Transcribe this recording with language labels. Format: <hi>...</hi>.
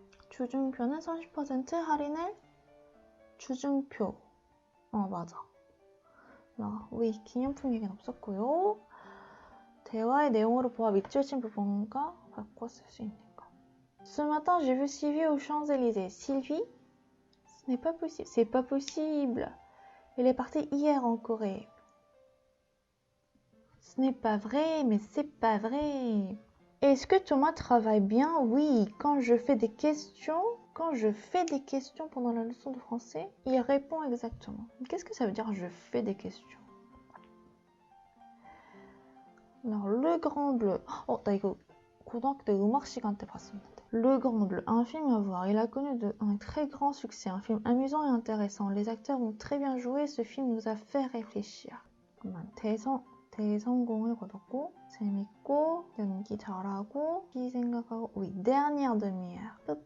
<ko>주중표는 30% 할인을 주중표. 맞아. oui, 기념품 얘기는 없었고요. 대화의 내용으로 보아 밑줄친 부분과 바꿔 쓸 수 있는 거.</ko> <fr>Ce matin, j'ai vu Sylvie aux Champs-Élysées. Sylvie? Ce n'est pas possible. C'est pas possible. Elle est partie hier en Corée. Ce n'est pas vrai, mais c'est pas vrai. Est-ce que Thomas travaille bien? Oui, quand je fais des questions pendant la leçon de français, il répond exactement. Qu'est-ce que ça veut dire je fais des questions? Alors, Le Grand Bleu.</fr> <ko>나 이거 고등학교 때 음악 시간 때 봤었는데.</ko> <fr>Le Grand Bleu, un film à voir. Il a connu un très grand succès, un film amusant et intéressant. Les acteurs ont très bien joué, ce film nous a fait réfléchir.</fr> <ko>대성공을 거뒀고 재밌고 연기 잘하고 생각하고</ko> <fr>oui, dernière demi-heure.</fr>